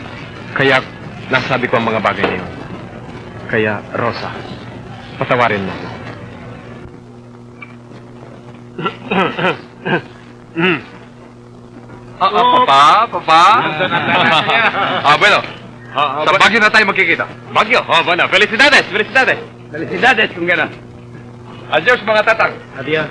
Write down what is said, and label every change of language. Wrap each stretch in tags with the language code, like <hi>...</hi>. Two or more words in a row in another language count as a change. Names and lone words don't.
<tl>Kaya nasabi ko ang mga bagay na yun. Kaya, Rosa, patawarin mo ako.</tl> <es>Papa. Bueno.</es> <tl>Sa Baguio na tayo magkikita. Baguio?</tl> <es>Bueno. Felicidades.</es> <tl>Felicidades kung gano'n. Adios mga tatang.</tl> <es>Adios.</es>